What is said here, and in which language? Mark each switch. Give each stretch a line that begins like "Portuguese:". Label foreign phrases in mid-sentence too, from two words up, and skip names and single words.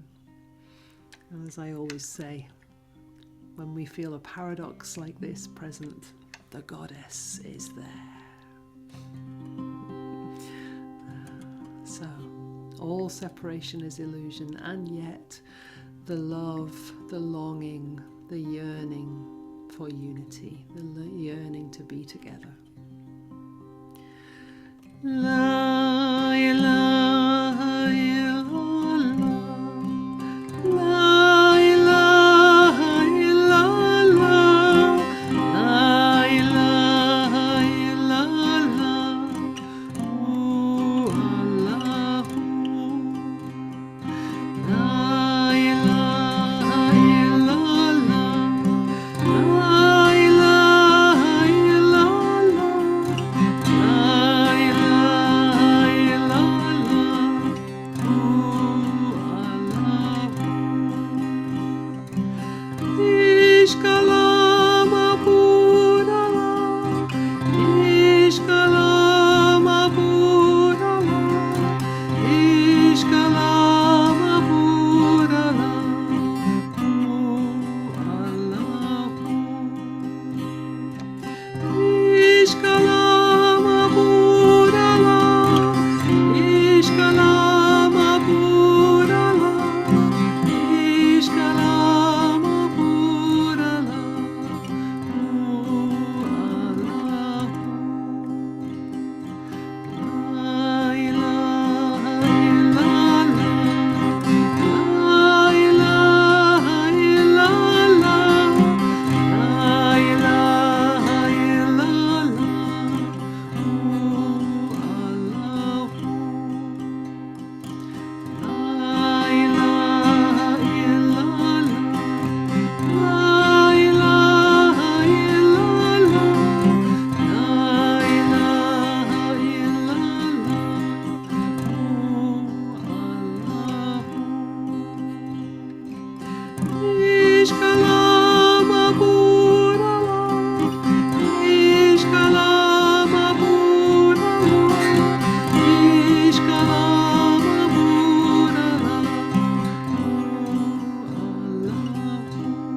English: And as I always say, when we feel a paradox like this present, the goddess is there. So, all separation is illusion, and yet the love, the longing, the yearning for unity, the yearning to be together.
Arabic: لا إله إلا الله، لا إله إلا الله، لا إله إلا الله، هو الله, لا إله إلا الله، لا إله إلا الله، لا إله إلا الله، هو الله. İşkalam abudala, işkalam abudala, işkalam abudala, Hu Allahu. İşkalam abudala, işkalam abudala, işkalam abudala, Hu Allahu. لا إله إلا الله، لا إله إلا الله، لا إله إلا الله، هو الله. لا إله إلا الله، لا إله إلا الله، لا إله إلا الله، هو الله. İşkalam abudala, işkalam abudala, işkalam abudala, Hu Allahu.